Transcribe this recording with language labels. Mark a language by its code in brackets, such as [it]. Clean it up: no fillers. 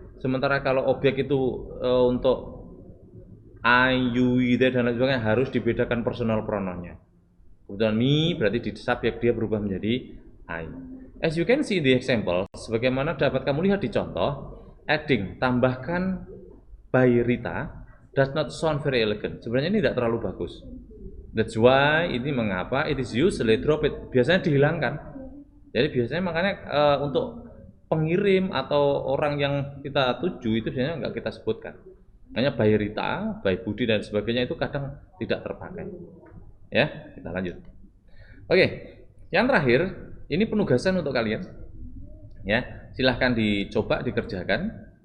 [id] Sementara kalau objek itu untuk I, you, they dan lain sebagainya harus dibedakan personal pronounnya. Kemudian me berarti di subjek dia berubah menjadi I. [en] As you can see in the example, [id] sebagaimana dapat kamu lihat di contoh, [en] adding, [id] tambahkan [en] by Rita does not sound very elegant. [id] Sebenarnya ini tidak terlalu bagus. [en] That's why [id] ini mengapa [en] it is usually drop it. [id] Biasanya dihilangkan. Jadi biasanya makanya untuk pengirim atau orang yang kita tuju itu biasanya nggak kita sebutkan. Hanya by Rita, by Budi dan sebagainya itu kadang tidak terpakai. Ya, kita lanjut. Oke, yang terakhir ini penugasan untuk kalian. Ya, silahkan dicoba dikerjakan.